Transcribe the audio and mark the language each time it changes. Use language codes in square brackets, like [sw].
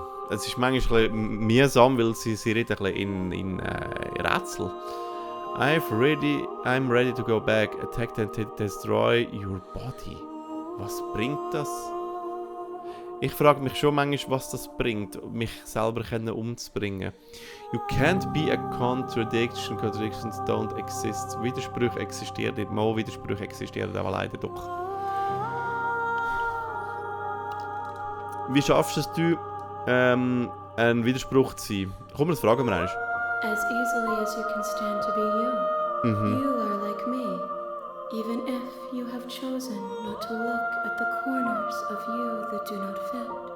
[de] Es ist manchmal ein bisschen mühsam, weil sie redet ein bisschen in Rätsel. [en] I'm ready to go back, attack and destroy your body. [de] Was bringt das? Ich frage mich schon manchmal, was das bringt, mich selber umzubringen. [en] You can't be a contradiction. Contradictions don't exist. [de] Widersprüche existieren nicht. Mal Widersprüche existieren aber leider doch. Wie schaffst du es, ein Widerspruch zu sein? Komm, das fragen wir eigentlich. [en] As easily as you can stand to be you. You are like me. Even if you have chosen not to look at the corners of you that do not fit.